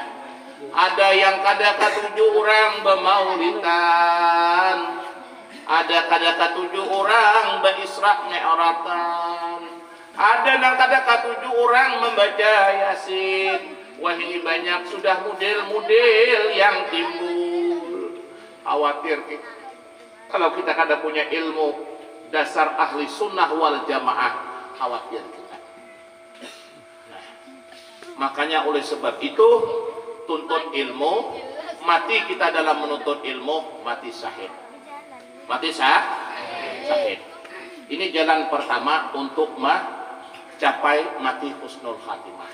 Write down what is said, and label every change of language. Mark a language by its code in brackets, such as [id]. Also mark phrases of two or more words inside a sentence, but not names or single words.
[bjn] Ada yang kada ketujuh orang bermaulidan, ada kada ketujuh orang berisra mi'ratan, ada yang kada ketujuh orang membaca Yasin. [id] Wah, ini banyak sudah model-model yang timbul. Khawatir kita. Kalau kita kada punya ilmu dasar [ar] أهل السنة والجماعة, [id] khawatir kita. Nah, makanya oleh sebab itu tuntut ilmu, mati kita dalam menuntut ilmu, mati syahid. Mati syahid. Ini jalan pertama untuk mencapai mati [ar] حسن الخاتمة.